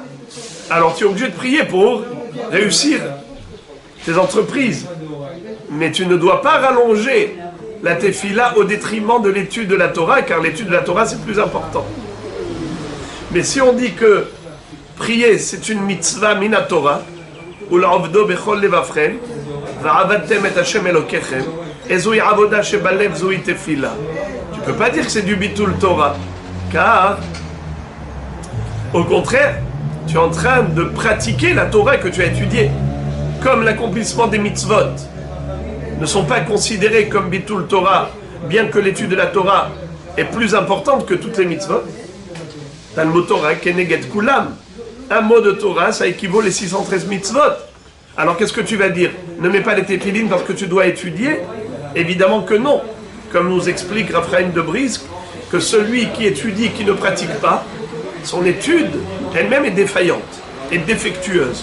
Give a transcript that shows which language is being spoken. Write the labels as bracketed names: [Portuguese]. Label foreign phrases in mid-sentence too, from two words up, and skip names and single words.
[French] Alors tu es obligé de prier pour réussir tes entreprises. Mais tu ne dois pas rallonger la tefila au détriment de l'étude de la Torah, car l'étude de la Torah c'est plus important. Mais si on dit que prier c'est une [Hebrew] מצוה מן התורה, ולעבדו בכל לבבכם, ועבדתם את ה' אלקיכם, איזו עבודה שבלב זו תפילה. [French] Tu peux pas dire que c'est du [Hebrew] ביטול תורה, [French] car au contraire, tu es en train de pratiquer la Torah que tu as étudiée, comme l'accomplissement des mitzvot ne sont pas considérés comme [Hebrew] ביטול תורה, [French] bien que l'étude de la Torah est plus importante que toutes les mitzvot. T'as le mot Torah, [Hebrew] כנגד כולם. [French] Un mot de Torah, ça équivaut les 613 mitzvot. Alors qu'est-ce que tu vas dire? Ne mets pas les téphilines parce que tu dois étudier? Évidemment que non. Comme nous explique Raphaël de Brisk, que celui qui étudie, qui ne pratique pas, son étude elle-même est défaillante, est défectueuse.